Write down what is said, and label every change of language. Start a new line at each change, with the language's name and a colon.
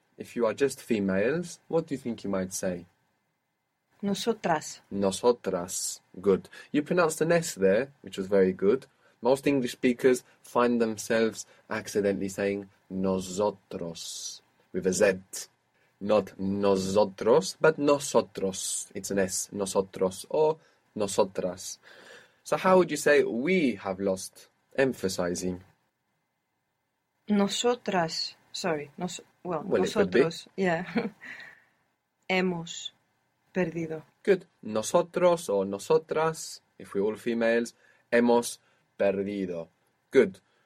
English: If you are just females, what do you think you might say?
Spanish: Nosotras.
English: Nosotras. Good. You pronounced an S there, which was very good. Most English speakers find themselves accidentally saying nosotros with a Z. Not nosotros, but nosotros. It's an S. Nosotros or nosotras. So how would you say we have lost, emphasizing?
Spanish: Nosotras. Sorry. Nosotros. Yeah. Hemos perdido.
English: Good. Nosotros or nosotras, if we're all females,
Spanish: hemos perdido.
English: Good.